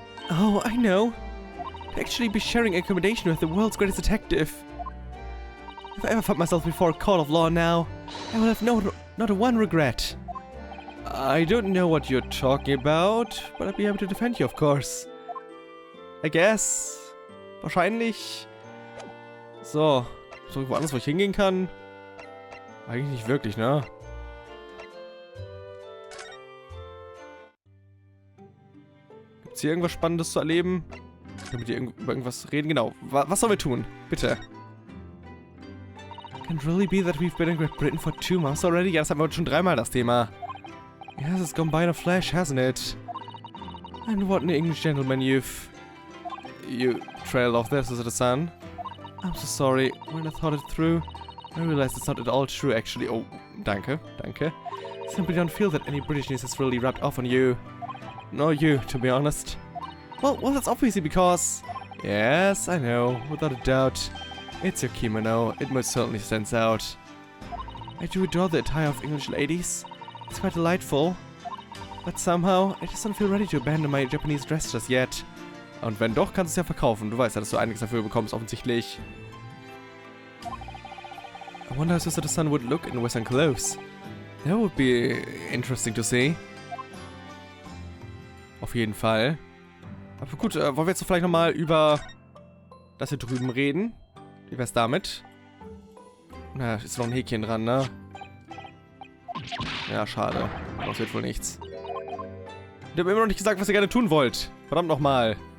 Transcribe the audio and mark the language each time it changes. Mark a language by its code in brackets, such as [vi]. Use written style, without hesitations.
[en] Oh, I know. To actually be sharing accommodation with the world's greatest detective. If I ever found myself before a court of law now, I will have not a one regret. I don't know what you're talking about, but I'd be happy to defend you, of course. I guess. Wahrscheinlich. So. [de] Ist irgendwo anders, wo ich hingehen kann? Eigentlich nicht wirklich, ne? Gibt's hier irgendwas Spannendes zu erleben? Können wir mit dir über irgendwas reden? Genau. Was sollen wir tun? Bitte. [en] Can it really be that we've been in Great Britain for 2 months already? [de] Ja, das hatten wir schon 3-mal, das Thema. [en] Yes, it's gone by in a flash, hasn't it? And what an English gentleman you've... You trailed off there, Sister Sun. I'm so sorry. When I thought it through, I realized it's not at all true, actually. [de] Oh, danke, danke. [en] Simply don't feel that any Britishness has really rubbed off on you. Nor you, to be honest. Well, that's obviously because... Yes, I know, without a doubt. It's your kimono. It most certainly stands out. I do adore the attire of English ladies. It's quite delightful. But somehow, I just don't feel ready to abandon my Japanese dress just yet. [de] Und wenn doch, kannst du es ja verkaufen. Du weißt ja, dass du einiges dafür bekommst, offensichtlich. [en] I wonder how Sister Sun would look in Western clothes. That would be interesting to see. [de] Auf jeden Fall. Aber gut, wollen wir jetzt vielleicht nochmal über das hier drüben reden? Wie wär's damit? Na, ist noch ein Häkchen dran, ne? Ja, schade. Das wird wohl nichts. Ich habe immer noch nicht gesagt, was ihr gerne tun wollt. Verdammt nochmal.